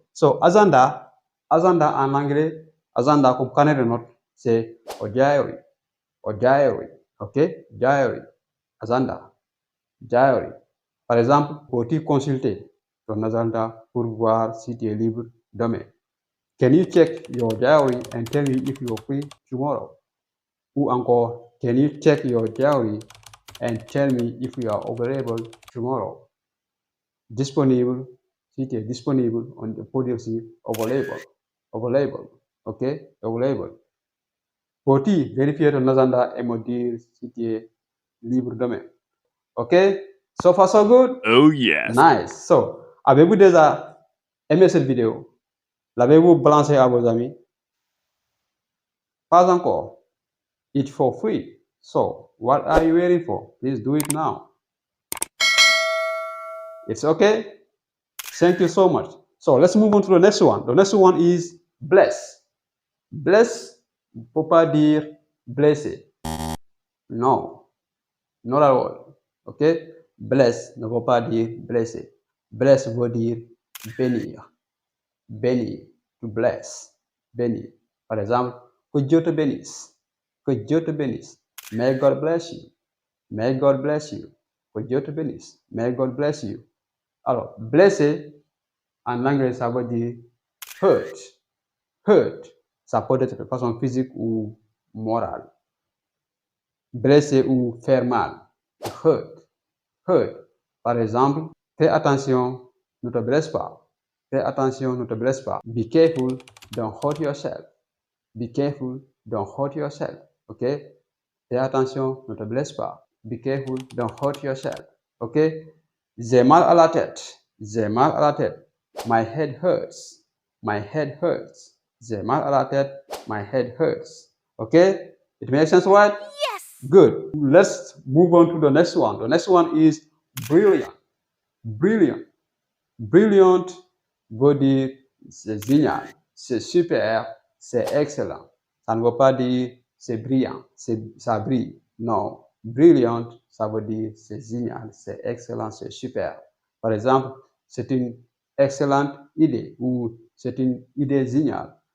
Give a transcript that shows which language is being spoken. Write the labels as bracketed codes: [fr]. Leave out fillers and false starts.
[fr] So, agenda en anglais, agenda comme carnet de notes, c'est [en] a diary. A diary. Okay? Diary. Agenda. Diary. [fr] Par exemple, faut-il consulter ton agenda pour voir si tu es libre demain? [en] can you check your diary and tell me if you're free tomorrow? [fr] Ou encore, [en] can you check your diary and tell me if you are available tomorrow? [fr] Disponible, si tu es disponible, on peut dire aussi available. [en] Available, ok? Available. [fr] Peux-tu vérifier ton agenda et me dire si tu es libre demain? [en] Ok? So far so good? Oh yes. Nice. [fr] So, avez-vous déjà aimé cette vidéo? L'avez-vous balancé à vos amis? Pas encore. [en] It's for free. So, what are you waiting for? Please do it now. It's okay? Thank you so much. So, let's move on to the next one. The next one is bless. [fr] Bless, on ne peut pas dire blessé. [en] No, not at all. [fr] Ok? Bless ne veut pas dire blessé. Bless veut dire bénir. Bénir, to bless. Bénir. Par exemple, que Dieu te bénisse. Que Dieu te bénisse. [en] May God bless you. [fr] May God bless you. Que Dieu te bénisse. May God bless you. Alors, blessé, en anglais, ça veut dire hurt. Hurt, ça peut être de façon physique ou morale. Blesser ou faire mal. Hurt. Hurt. Par exemple, fais attention, ne te blesse pas. Fais attention, ne te blesse pas. [en] Be careful, don't hurt yourself. Be careful, don't hurt yourself. Ok? [fr] Fais attention, ne te blesse pas. [en] Be careful, don't hurt yourself. [fr] Ok? J'ai mal à la tête. J'ai mal à la tête. [en] My head hurts. My head hurts. [fr] J'ai mal à la tête. [en] My head hurts. Okay? It makes sense, right? Yes! Good. Let's move on to the next one. The next one is brilliant. Brilliant. [fr] Brilliant veut dire c'est génial, c'est super, c'est excellent. Ça ne veut pas dire c'est brillant, ça brille. Non. Brilliant, ça veut dire c'est génial, c'est excellent, c'est super. Par exemple, c'est une excellente idée ou c'est une idée géniale.